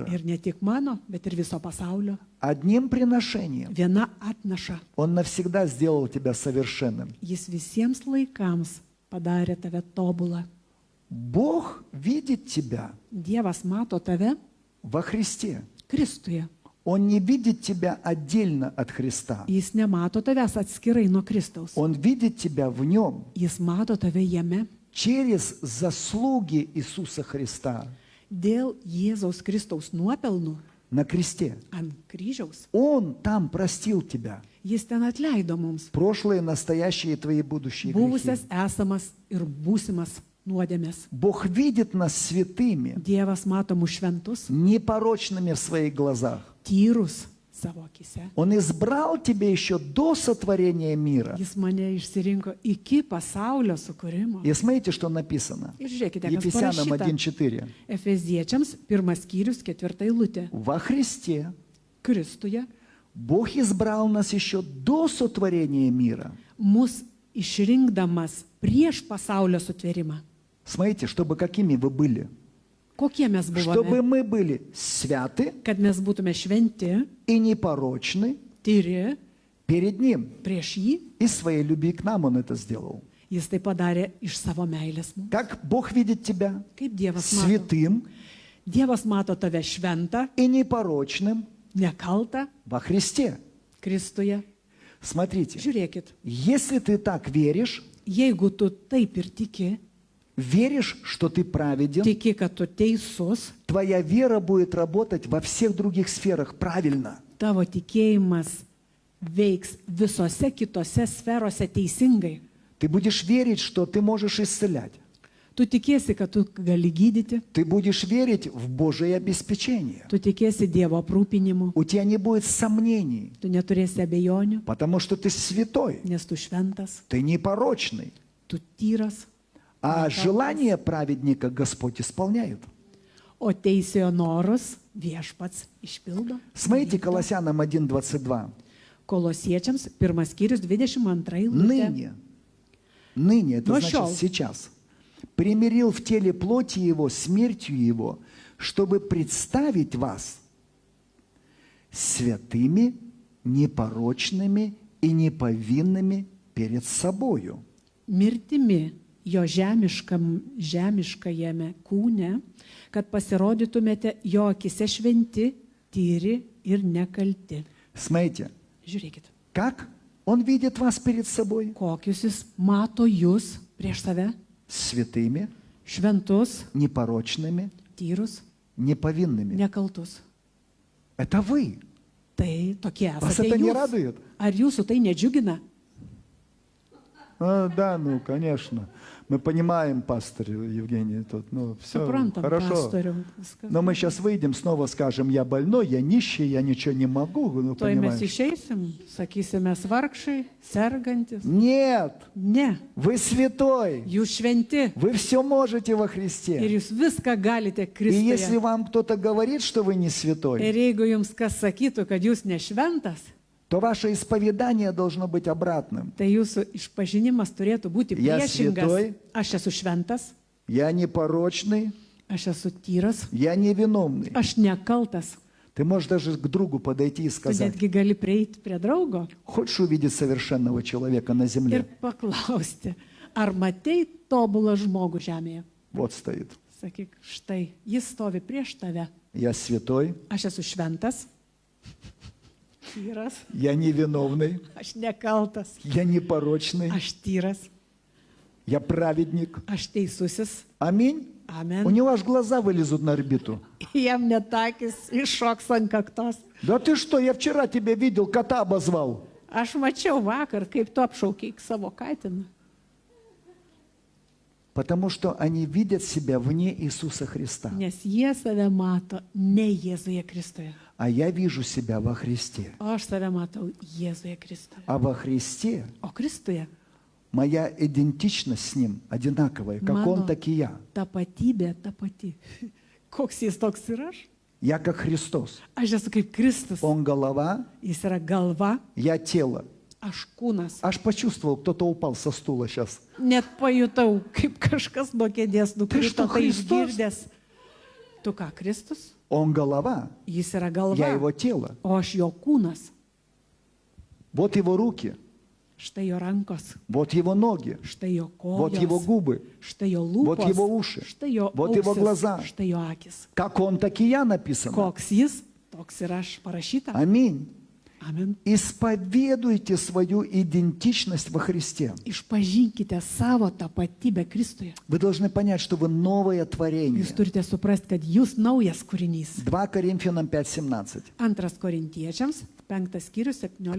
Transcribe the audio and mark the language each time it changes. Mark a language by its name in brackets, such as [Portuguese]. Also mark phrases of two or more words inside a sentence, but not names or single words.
[Lithuanian] Ir ne tik mano, bet ir viso pasaulio. [Russian] Одним приношением [Lithuanian] Viena atnaša. [Russian] Он навсегда сделал тебя совершенным. [Lithuanian] Jis visiems laikams padarė tave tobulą. [Russian] Бог видит тебя [Lithuanian] Dievas mato tave [Russian] во Христе. [Lithuanian] Kristuje. [Russian] Он не видит тебя отдельно от Христа. [Lithuanian] Jis nemato tavęs atskirai nuo Kristaus. [Russian] Он видит тебя в Нем [Lithuanian] Jis mato tave jame [Russian] через заслуги Иисуса Христа [Lithuanian] dėl Jėzaus Kristaus nuopelnų [Russian] на кресте. [Lithuanian] ant kryžiaus. [Russian] Он там простил тебя. [Lithuanian] Jis ten atleido mums [Russian] Прошлые, настоящие и твои будущие [Lithuanian] buvusias, [Russian] грехи. [Lithuanian] esamas ir būsimas nuodėmės. [Russian] Бог видит нас святыми, [Lithuanian] Dievas mato mus šventus, [Russian] непорочными в своих глазах. [Lithuanian] tyrus savo akise. [Russian] Он избрал тебя еще до сотворения мира. [Lithuanian] Jis mane išsirinko iki pasaulio sukūrimo. [Russian] И смотрите, что написано. [Lithuanian] Ir žiūrėkite, kas [Russian] Ефесянам [Lithuanian] parašyta. 1.4. Efeziečiams 1 skyrius 4 eilutė. [Russian] Во Христе [Lithuanian] Kristuje [Russian] Бог избрал нас еще до сотворения мира. [Lithuanian] mus išrinkdamas prieš pasaulio sutvėrimą. [Russian] Смотрите, чтобы какими вы были. [Lithuanian] Kokie mes [Russian] Чтобы [Lithuanian] buvome? [Russian] мы были святы [Lithuanian] Kad mes būtume šventi, [Russian] и непорочны [Lithuanian] tyri [Russian] перед Ним. [Lithuanian] prieš jį. [Russian] Из своей любви к нам Он это сделал. [Lithuanian] Jis tai padarė iš savo meilės mums. [Russian] Как Бог видит тебя [Lithuanian] Kaip Dievas mato? [Russian] святым [Lithuanian] Dievas mato tave šventą, [Russian] и непорочным [Lithuanian] nekaltą [Russian] во Христе. [Lithuanian] Kristuje. [Russian] Смотрите, [Lithuanian] Žiūrėkit, [Russian] если ты так веришь, [Lithuanian] jeigu tu taip ir tiki, [Russian] веришь, что ты праведен, [Lithuanian] tiki, kad tu teisus, [Russian] твоя вера будет работать во всех других сферах правильно. [Lithuanian] tavo tikėjimas veiks visose kitose sferose teisingai. [Russian] Ты будешь верить, что ты можешь исцелять. [Lithuanian] Tu tikėsi, kad tu gali gydyti, [Russian] Ты будешь верить в Божие обеспечение. [Lithuanian] tu tikėsi Dievo aprūpinimu, [Russian] У тебя не будет сомнений, [Lithuanian] tu neturėsi abejonių, [Russian] потому что ты святой, [Lithuanian] nes tu šventas, [Russian] ты непорочный. [Lithuanian] tu tyras, [Russian] А желание праведника Господь исполняет. [Lithuanian] o teisėjo norus viešpats išpildo. [Russian] Смотрите, [Lithuanian] Vykdo. [Russian] Колоссянам 1.22. [Lithuanian] Kolosiečiams 1 skyrius 22 eilutė. [Russian] Ныне, это Но значит шел. сейчас, примирил в теле плоти его, смертью его, чтобы представить вас святыми, непорочными и неповинными перед собою. [Lithuanian] Mirtimi jo žemiškajame kūne, kad pasirodytumėte jo akise šventi, tyri ir nekalti. [Russian] Смотрите, [Lithuanian] Žiūrėkit, [Russian] как он видит вас перед собой? [Lithuanian] kokius jis mato jūs prieš save, [Russian] Святыми, [Lithuanian] šventus, [Russian] непорочными, [Lithuanian] tyrus, [Russian] неповинными. [Lithuanian] nekaltus. [Russian] Это вы. [Lithuanian] Tai tokie [Russian] Вас [Lithuanian] esate [Russian] это не [Lithuanian] jūs. [Russian] радует? [Lithuanian] Ar jūsų tai nedžiugina? [Russian] Да, ну, конечно. Мы понимаем, пастор Евгений, тут, ну, все [Lithuanian] Suprantam, [Russian] хорошо. [Lithuanian] pastoriau. Viskas. [Russian] Но мы сейчас выйдем, снова скажем, я больной, я нищий, я ничего не могу, ну, [Lithuanian] Tuoj mes [Russian] понимаешь? [Lithuanian] išeisim, sakysime vargšai, sergantis. [Russian] Нет, [Lithuanian] Ne, [Russian] вы святой, [Lithuanian] jūs šventi [Russian] вы все можете во [Lithuanian] ir [Russian] Христе. [Lithuanian] jūs viską galite [Russian] И если [Lithuanian] Kristuje. [Russian] вам кто-то говорит, что вы не святой, [Lithuanian] Ir jeigu jums kas sakytų, kad jūs nešventas, [Russian] то ваше исповедание должно быть обратным. [Lithuanian] tai jūsų išpažinimas turėtų būti [Russian] Я [Lithuanian] priešingas. [Russian] святой. [Lithuanian] Aš esu šventas, [Russian] Я непорочный, [Lithuanian] aš esu tyras, [Russian] я невиновный. [Lithuanian] aš nekaltas. [Russian] Ты можешь даже к другу подойти и [Lithuanian] Tu [Russian] сказать, [Lithuanian] netgi gali prieiti prie draugo [Russian] хочешь увидеть совершенного человека на [Lithuanian] ir [Russian] земле? [Lithuanian] paklausti, ar matei tobulą žmogų žemėje. [Russian] Вот стоит. [Lithuanian] Sakyk, štai, jis stovi prieš tave. [Russian] Я святой, [Lithuanian] Aš esu šventas, tyras, [Russian] я невиновный, [Lithuanian] aš nekaltas, [Russian] я непорочный, [Lithuanian] aš tyras, [Russian] я праведник. [Lithuanian] aš teisusis. [Russian] Аминь. У [Lithuanian] Amen. [Russian] него аж глаза вылезут на орбиту. [Lithuanian] Jam netakis iššoks ant kaktos. [Russian] Да ты что, я вчера тебя видел, кота обозвал. [Lithuanian] Aš mačiau vakar, kaip tu apšaukiai savo katiną. [Russian] Потому что они видят себя вне Иисуса Христа. [Lithuanian] Nes jie save mato ne Jėzuje Kristuje. [Russian] А я вижу себя во Христе. [Lithuanian] O aš save matau Jėzuje Kristuje. [Russian] А во Христе [Lithuanian] O Kristuje [Russian] Моя идентичность с Ним одинаковая. Как Он, [Lithuanian] Mano [Russian] так и я. [Lithuanian] tapatybė ta pati. Koks jis toks ir aš? [Russian] Я как Христос. [Lithuanian] Aš esu kaip Kristus. [Russian] Он голова, [Lithuanian] Jis yra galva, [Russian] я тело. [Lithuanian] aš kūnas. [Russian] Аж почувствовал, кто-то упал со стула сейчас. [Lithuanian] Net pajutau, kaip kažkas nuo kėdės nukrito, [Russian] что, [Lithuanian] tai [Russian] Христос? [Lithuanian] išgirdęs. Tu ką, Kristus? [Russian] Он голова, [Lithuanian] Jis yra [Russian] я его [Lithuanian] galva, [Russian] тело. [Lithuanian] o aš jo kūnas. [Russian] Вот его руки, [Lithuanian] Štai jo rankos, [Russian] вот его ноги, [Lithuanian] štai jo [Russian] вот его [Lithuanian] kojos, [Russian] губы. [Lithuanian] štai jo [Russian] Вот [Lithuanian] lūpos, [Russian] его уши, [Lithuanian] štai jo [Russian] вот его [Lithuanian] ausis, [Russian] глаза. [Lithuanian] štai jo akis. [Russian] Как Он, так и я написано. [Lithuanian] Koks jis, toks ir aš parašyta. [Russian] Аминь. [Lithuanian] Amen. [Russian] Исповедуйте свою идентичность во Христе. [Lithuanian] Išpažinkite savo tapatybę Kristuje. [Russian] Вы должны понять, что вы новое творение. [Lithuanian] Jūs turite suprasti, kad jūs naujas kūrinys. [Russian] 2 Коринфянам 5:17. [Lithuanian] 2 Korintiečiams, 5 skyrius, 17.